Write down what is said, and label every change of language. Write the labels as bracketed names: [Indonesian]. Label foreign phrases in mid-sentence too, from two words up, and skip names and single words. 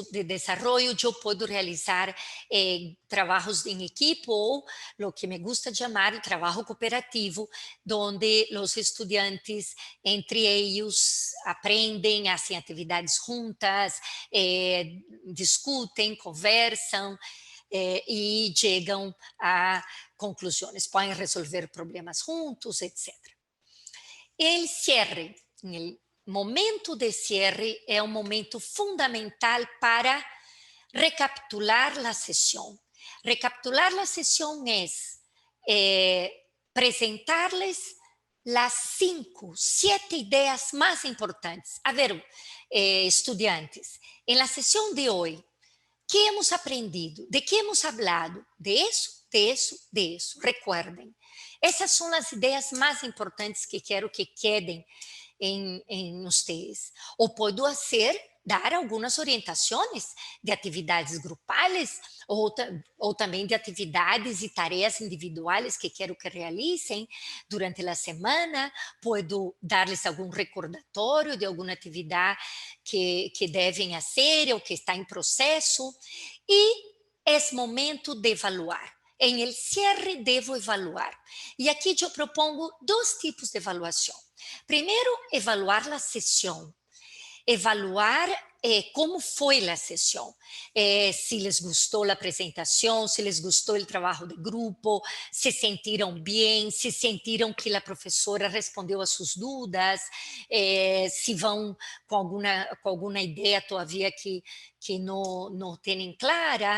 [Portuguese] de desenvolvimento, eu posso realizar trabalhos em equipe ou o que [Spanish] me gusta [Portuguese] chamar trabalho cooperativo, onde os estudantes, entre eles, aprendem, fazem atividades juntas, discutem, conversam e chegam a conclusões, podem resolver problemas juntos, etc. O cierre, momento de cierre é um momento fundamental para recapitular a sessão. Recapitular a sessão é apresentar-lhes as 5, 7 ideias mais importantes. A ver, estudantes, na sessão de hoje, [Spanish] que hemos aprendido? De que hemos hablado? [Portuguese] De isso, de isso, de isso. Recuerden, essas são as ideias mais importantes que quero que quedem em vocês. Ou posso dar algumas orientações de atividades grupais ou também de atividades e tarefas individuais que quero que realizem durante a semana. Posso dar-lhes algum recordatório de alguma atividade que devem fazer ou que está em processo. E é momento de evaluar. Em el cierre, devo evaluar. E aqui eu propongo 2 tipos de avaliação. Primeiro, evaluar a sessão. Evaluar como foi a sessão. Se les gostou a apresentação, se les gostou o trabalho de grupo, se sentiram bem, se sentiram que a professora respondeu às suas dúvidas, se vão com alguma ideia todavia que não têm clara.